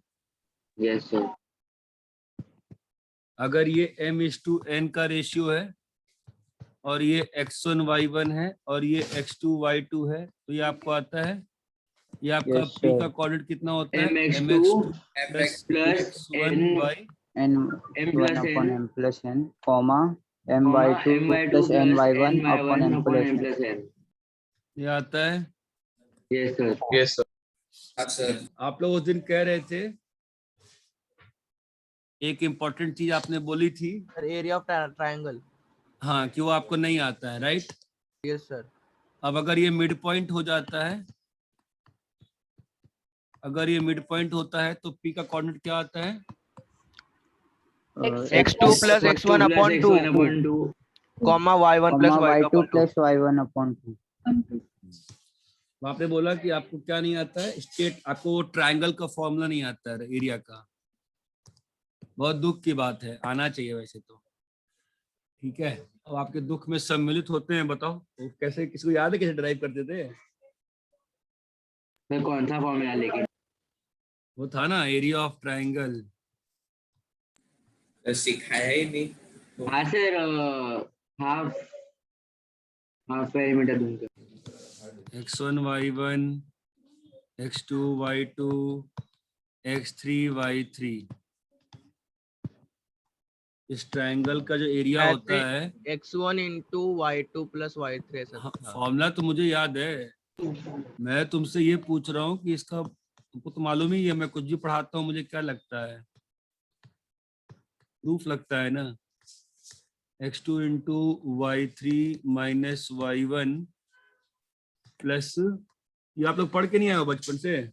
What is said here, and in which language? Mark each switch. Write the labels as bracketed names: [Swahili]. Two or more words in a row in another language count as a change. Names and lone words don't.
[English] yes sir. [Hindi] अगर ये m/n का रेशियो है और ये x1 y1 है और ये x2 y2 है, तो ये आपको आता है। ये आपका [English] Yes, p sir. [Hindi] का कोऑर्डिनेट कितना होता है? [English] mx2 प्लस plus x1 n by n m1 upon m plus n, comma m by 2 m/2 plus n by 1 n by upon 1 m upon plus n n. plus n। [Hindi] ये आता है। [English] yes sir. Yes, sir. [Hindi] हाँ सर। आप लोग उस दिन कह रहे थे, एक इम्पोर्टेंट चीज आपने बोली थी, [English] area of triangle. [Hindi] हाँ, कि वो आपको नहीं आता है, राइट? [English] yes sir. [Hindi] अब अगर ये [English] mid point [Hindi] हो जाता है, अगर ये [English] mid point [Hindi] होता है तो P का कोऑर्डिनेट क्या आता है? [English] x2 plus x1 upon 2 comma y1 plus y2 y2 upon 2. plus y1 upon 2. [Hindi] आपने बोला कि आपको क्या नहीं आता है, स्टेट, आपको वो ट्रायंगल का फॉर्मूला नहीं आता है एरिया का। बहुत दुख की बात है, आना चाहिए वैसे तो। ठीक है, अब आपके दुख में सम्मिलित होते हैं। बताओ वो कैसे, किसको याद है कैसे ड्राइव करते थे? मैं कौन सा फॉर्मूला लेके? वो था ना [English] area of triangle. [Hindi] सिखाया ही नहीं। हाँ सर, [English] half half perimeter [Hindi] दूंगा। x1 y1 x2 y2 x3 y3, इस ट्रायंगल का जो एरिया होता है, [English] x1 into y2 plus y3 ऐसा [Hindi] हाँ, था। फॉर्मूला तो मुझे याद है। मैं तुमसे ये पूछ रहा हूँ कि इसका, तुमको तो मालूम ही है, मैं कुछ भी पढ़ाता हूँ मुझे क्या लगता है, प्रूफ लगता है ना। [English] x2 into y3 minus y1 plus, [Hindi] ये आप लोग पढ़ के नहीं आए हो बचपन से?